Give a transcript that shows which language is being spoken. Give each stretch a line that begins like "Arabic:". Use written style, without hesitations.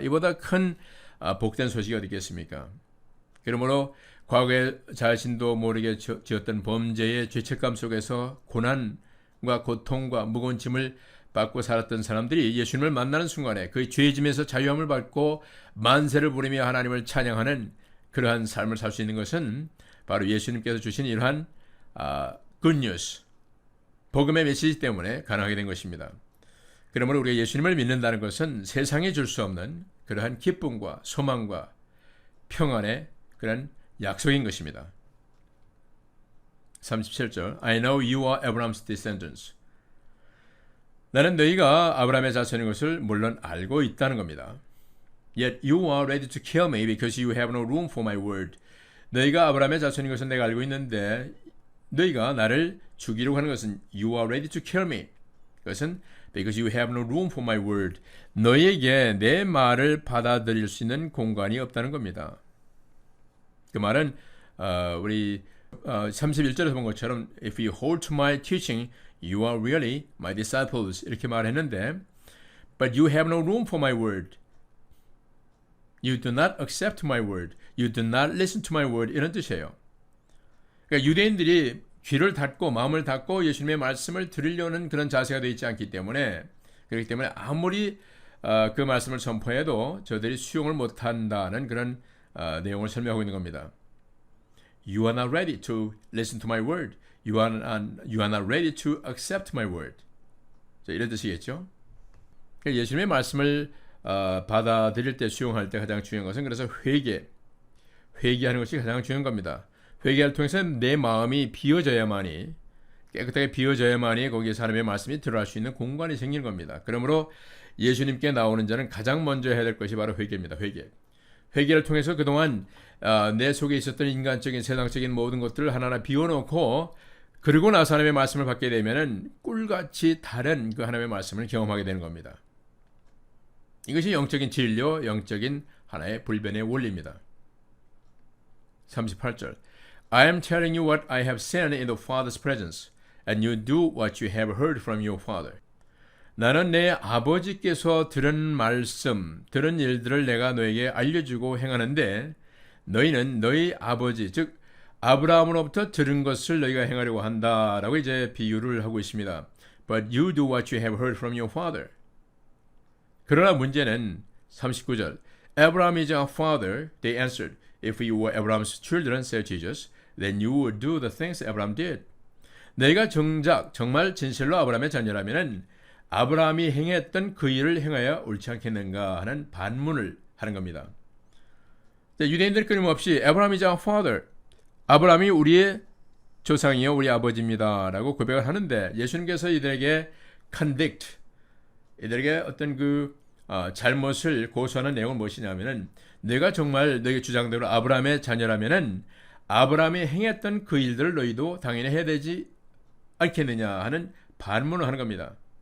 Korean: 이보다 큰 복된 소식이 어디 있겠습니까? 그러므로 과거에 자신도 모르게 지었던 범죄의 죄책감 속에서 고난과 고통과 무거운 짐을 받고 살았던 사람들이 예수님을 만나는 순간에 그 죄의 짐에서 자유함을 받고 만세를 부리며 하나님을 찬양하는 그러한 삶을 살 수 있는 것은 바로 예수님께서 주신 이러한
English: good news,
Korean: 복음의 메시지 때문에 가능하게 된 것입니다. 그러므로 우리가 예수님을 믿는다는 것은 세상에 줄 수 없는 그러한 기쁨과 소망과 평안의 그런 약속인 것입니다. 37절.
English: I know you are Abraham's descendants.
Korean: 나는 너희가 아브라함의 자손인 것을 물론 알고 있다는 겁니다.
English: Yet you are ready to kill me because you have no room for my word.
Korean: 너희가 아브라함의 자손인 것은 내가 알고 있는데 너희가 나를 죽이려고 하는 것은
English: you are ready to kill me.
Korean: 그것은
English: because you have no room for my word.
Korean: 너희에게 내 말을 받아들일 수 있는 공간이 없다는 겁니다. 그 말은 우리 31절에서 본 것처럼
English: If you hold to my teaching, you are really my disciples
Korean: 이렇게 말했는데
English: But you have no room for my word. You do not accept my word. You do not listen to my word 이런 뜻이에요.
Korean: 그러니까 유대인들이 귀를 닫고 마음을 닫고 예수님의 말씀을 들으려는 그런 자세가 되어 있지 않기 때문에 그렇기 때문에 아무리 그 말씀을 선포해도 저들이 수용을 못한다는 그런 내용을 설명하고 있는 겁니다.
English: You are not ready to listen to my word. You are not ready to accept my word.
Korean: 자, 이런 뜻이겠죠. 예수님의 말씀을 받아들일 때 수용할 때 가장 중요한 것은 그래서 회개하는 것이 가장 중요한 겁니다. 회개를 통해서 내 마음이 비워져야만이 깨끗하게 비워져야만이 거기에서 하나님의 말씀이 들어갈 수 있는 공간이 생기는 겁니다. 그러므로 예수님께 나오는 자는 가장 먼저 해야 될 것이 바로 회개입니다. 회개를 통해서 그동안 내 속에 있었던 인간적인 세상적인 모든 것들을 하나하나 비워놓고 그리고 나서 하나님의 말씀을 받게 되면은 꿀같이 다른 그 하나님의 말씀을 경험하게 되는 겁니다. 이것이 영적인 진료, 영적인 하나의 불변의 원리입니다. 38절.
English: I am telling you what I have said in the Father's presence, and you do what you have heard from your Father.
Korean: 나는 내 아버지께서 들은 말씀, 들은 일들을 내가 너에게 알려주고 행하는데 너희는 너희 아버지, 즉 아브라함으로부터 들은 것을 너희가 행하려고 한다라고 이제 비유를 하고 있습니다.
English: But you do what you have heard from your father.
Korean: 그러나 문제는 39절.
English: Abraham is our father, they answered. If you were Abraham's children, said Jesus, then you would do the things Abraham did.
Korean: 너희가 정말 진실로 아브라함의 자녀라면은 아브라함이 행했던 그 일을 행하여 옳지 않겠는가 하는 반문을 하는 겁니다. 유대인들은 끊임없이
English: Abraham is our father.
Korean: 아브라함이 우리의 조상이요 우리 아버지입니다 라고 고백을 하는데 예수님께서 이들에게 convict, 이들에게 어떤 그 잘못을 고소하는 내용은 무엇이냐면은 내가 정말 너희 주장대로 아브라함의 자녀라면은 아브라함이 행했던 그 일들을 너희도 당연히 해야 되지 않겠느냐 하는 반문을 하는 겁니다.